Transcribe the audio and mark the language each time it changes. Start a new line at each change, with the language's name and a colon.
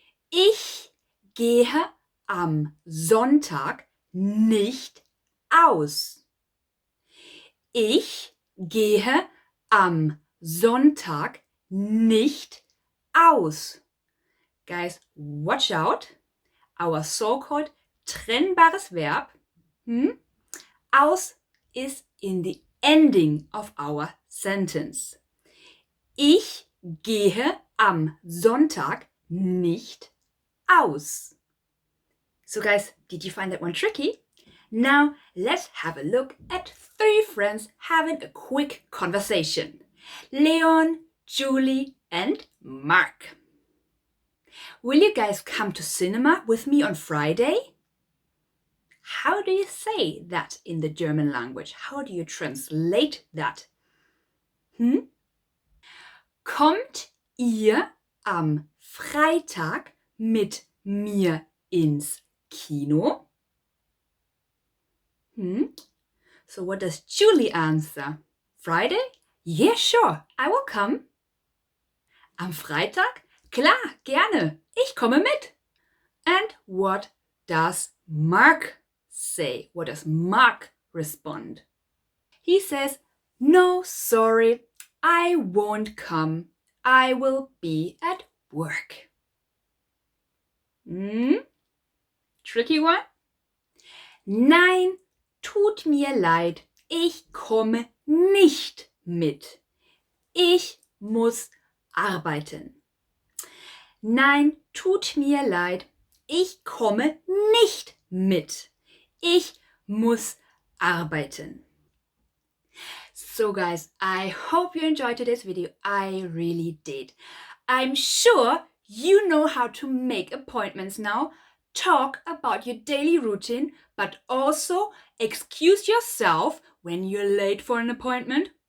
German: Ich gehe am Sonntag nicht aus. Ich gehe am Sonntag nicht aus.
English: Guys, watch out. Our so-called
German: trennbares Verb,
English: aus is in the ending of our sentence.
German: Ich gehe am Sonntag nicht aus.
English: So guys, did you find that one tricky? Now let's have a look at 3 friends having a quick conversation. Leon, Julie, and Mark. Will you guys come to cinema with me on Friday? How do you say that in the German language? How do you translate that?
German: Kommt ihr am Freitag mit mir ins Kino? So what does Julie answer? Friday? Yeah, sure, I will come. Am Freitag? Klar, gerne, ich komme mit.
English: And what does Mark say? What does Mark respond? He says, no, sorry, I won't come. I will be at work. Tricky one?
German: Nein, tut mir leid, ich komme nicht mit. Ich muss arbeiten. Nein, tut mir leid, ich komme nicht mit. Ich muss arbeiten.
English: So guys, I hope you enjoyed today's video. I really did. I'm sure you know how to make appointments now, talk about your daily routine, but also excuse yourself when you're late for an appointment.